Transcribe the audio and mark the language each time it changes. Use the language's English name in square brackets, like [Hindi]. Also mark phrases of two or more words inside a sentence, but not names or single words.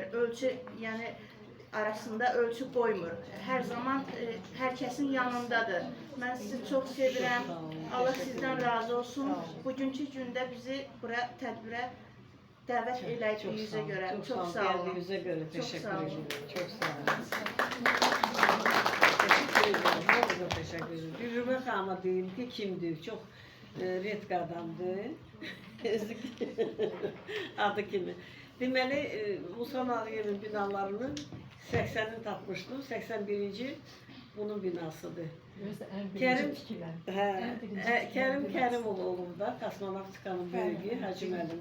[Azerbaijani] Ölçü, yəni arasında ölçü qoymur. Hər zaman hər kəsin yanındadır. Mən sizi çox sevirəm. Allah sizdən razı olsun. Bugünkü gündə bizi bura tədbirə dəvət elədiyinizə görə çox sağ olun. Gəldiyinizə görə Çox təşəkkür sağ olun. ederim. Çox sağ olun. [Turkish] Teşekkür ederim. Çok teşekkür ederim. [Azerbaijani] Dilrubə xanıma deyim ki, kimdir? Çox red qadındır. Adı kimi. Deməli, Musa Nağıyevin binalarını 80'ini tapmışdım. 81. bunun binasıdır. Kerim Kərimoğlu da kosmonavtikanın böyüyü Hacı Məlim.